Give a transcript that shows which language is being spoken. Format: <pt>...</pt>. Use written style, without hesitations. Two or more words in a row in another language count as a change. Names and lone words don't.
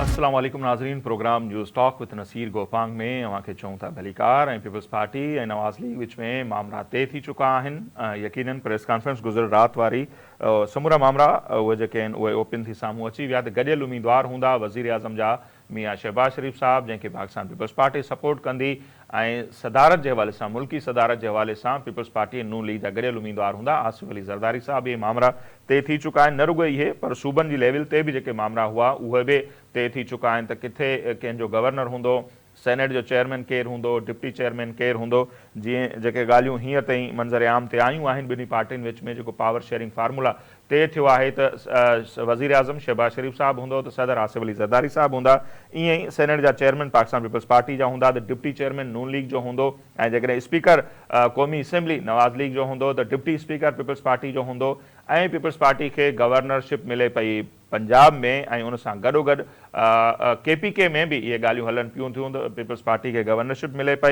<sd>अस्सलाम वालेकुम नाज़रीन। प्रोग्राम न्यूज़ टॉक विद नसीर गोपांग में अवांखे चऊं था भलीकार ऐं पीपल्स पार्टी ऐं नवाज़ लीग विच में मामला तय थी चुका आहिनि। यकीनन</sd> <en>press conference</en> <sd>गुज़िर रात वारी समूरा मामला उहे जेके आहिनि उहे ओपन थी साम्हूं अची विया त गॾियल उम्मीदवार हूंदा वज़ीर आज़म जा मियां शहबाज शरीफ़ साहब, जंहिंखे पाकिस्तान पीपल्स पार्टी सपोर्ट कंदी, ऐं सदारत जे हवाले सां मुल्की सदारत जे हवाले सां पीपल्स पार्टी ऐं नून लीग जा गॾियल उम्मीदवार हूंदा आसिफ अली ज़रदारी साहब। इहे मामला तय थी चुका आहिनि। न रुॻो इहे पर सूबनि जी लेवल ते बि जेके मामला हुआ उहे बि तय थी चुका आहिनि त किथे कंहिंजो गवर्नर हूंदो, सेनेट जो चेयरमैन केरु हूंदो,</sd> <en>deputy chairman</en> <sd>केरु हूंदो। जीअं जेके ॻाल्हियूं हींअर ताईं मंज़र आम ते आयूं आहिनि ॿिन्ही पार्टियुनि विच में जेको</sd> <en>power sharing formula</en> <sd>तय थियो आहे त वज़ीर आज़म शहबाज शरीफ़ साहब हूंदो त सदर आसिफ अली ज़रदारी साहब हूंदा। ईअं ई सेनेट जा चेयरमैन पाकिस्तान पीपल्स पार्टी जा हूंदा त</sd> <en>deputy chairman</en> <sd>नून लीग जो हूंदो, ऐं जेकॾहिं स्पीकर क़ौमी असेंबली नवाज़ लीग जो हूंदो त</sd> <en>deputy speaker</en> <sd>पीपल्स पार्टी जो हूंदो। ऐं पीपल्स पार्टी खे गवर्नरशिप मिले पई पंजाब में, ऐं उन सां गॾोगॾु KPK में बि इहे ॻाल्हियूं हलनि पियूं थियूं त पीपल्स पार्टी खे गवर्नरशिप मिले पई।</sd>